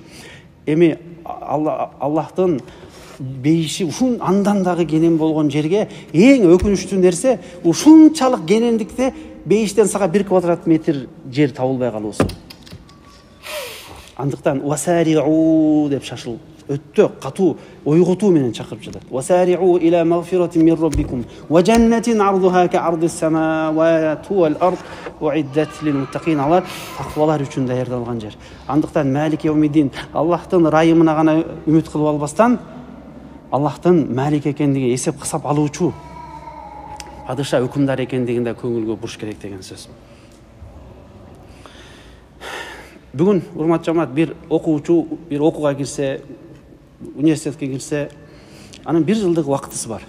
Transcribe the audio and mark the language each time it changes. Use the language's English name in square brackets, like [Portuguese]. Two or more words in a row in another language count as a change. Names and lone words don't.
[Kyrgyz] Эми Аллахтын бейиши ушун андан дагы кенен болгон жерге эң өкүнүчтүү нерсе ушунчалык кенендикте бейиштен сага 1 квадрат метр жер табылбай калуусу. Андыктан васариу деп шашыл өттө катуу ойготуу менен чакырып жатат. [Arabic] وسارعوا إلى مغفرة من ربكم وجنة عرضها كعرض السماوات والأرض أعدت للمتقين. [Kyrgyz] Алар таквалар үчүн даярдалган жер. Андыктан [Arabic] مالك يوم الدين, [Kyrgyz] Аллахтын райымына гана үмүт кылып албастан, Аллахтын Малик экендиги, эсеп кысап алуучу падыша, өкүмдар экендигинде көңүлгө буруш керек деген сөз. Бүгүн урматтуу жамаат, бир окуучу бир окууга кирсе, университетке кирсе, анын 1 жылдык убактысы бар.